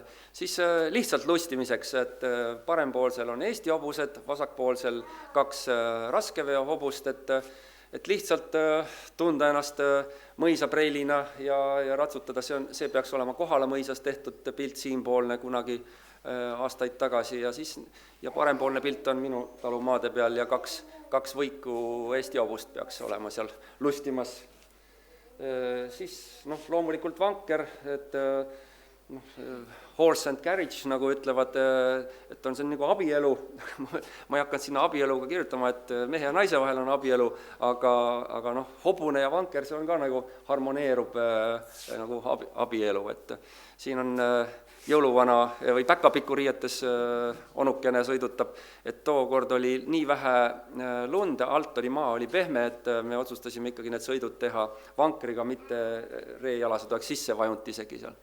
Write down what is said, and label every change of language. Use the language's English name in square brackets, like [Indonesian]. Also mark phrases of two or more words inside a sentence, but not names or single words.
[Estonian] Siis lihtsalt lustimiseks, et parempoolsel on Eesti hobused, vasakpoolsel 2 raskeveo hobust, et lihtsalt tunda ennast mõisapreilina ja ratsutada, see peaks olema Kohala mõisas tehtud pilt siinpoolne kunagi aastaid tagasi ja parempoolne pilt on minu talumaade peal ja 2 võiku Eesti hobust peaks olema seal lustimas. Siis loomulikult vanker, et [English] horse and carriage, [Estonian] nagu ütlevad, et on see nagu abielu, ma ei hakanud sinna abieluga kirjutama, et mehe ja naise vahel on abielu, aga hobune ja vanker, see on ka nagu harmoneerub nagu abielu, et siin on jõuluvana või päkapikuriietes onukene sõidutab, et tookord oli nii vähe lund, alt oli maa, oli pehme, et me otsustasime ikkagi need sõidud teha vankriga, mitte reejalased oleks sisse vajunud isegi seal.